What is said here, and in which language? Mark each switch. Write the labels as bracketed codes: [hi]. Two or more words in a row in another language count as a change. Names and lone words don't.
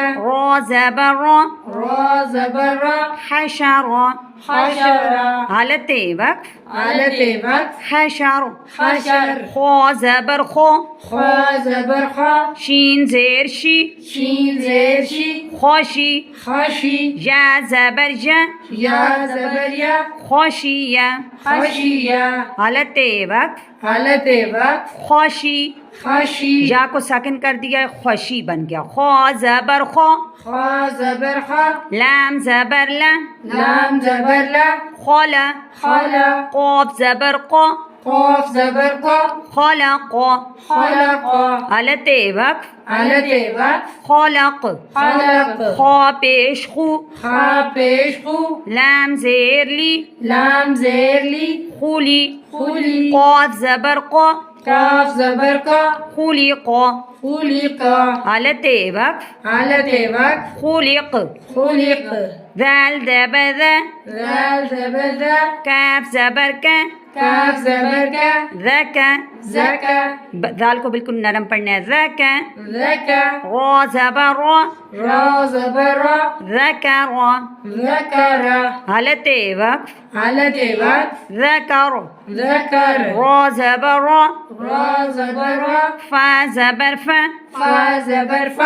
[ur] را زبر را را زبر را حشر حشر حالت وقف حالت وقف حشر حشر خا زبر خو خا زبر خا شین زیر شی شین زیر شی خوشی خشی یا زبر ج یا زبر یا خوشی خشیا حالت وقف حالت وقف خوشی خشی یا کو ساکن کر دیا خوشی بن گیا. خا زبر خو خا زبر خا لام زبر لا لام زبر لا خلا خلا قاف زبر قا قاف زبر قا خلق خلق حالت وقف حالت وقف خلق خلق خا پیش خو خا پیش خو لام زیر لی لام زیر لی خولی خولی قاف زبر قا قاف زبر قا خلق خلق حالت وقف حالت وقف خلق خلق ذال زبر ذا ذال زبر ذا کاف زبر کا کاف زبر کا ذکا زکا ذال کو بالکل نرم پڑھنا ہے. ذکا زکا را زبر را را زبر را ذکر ذکر حالت وقف حالت وقف ذکر ذکر را زبر را را زبر را فا زبر فا فا زبر فا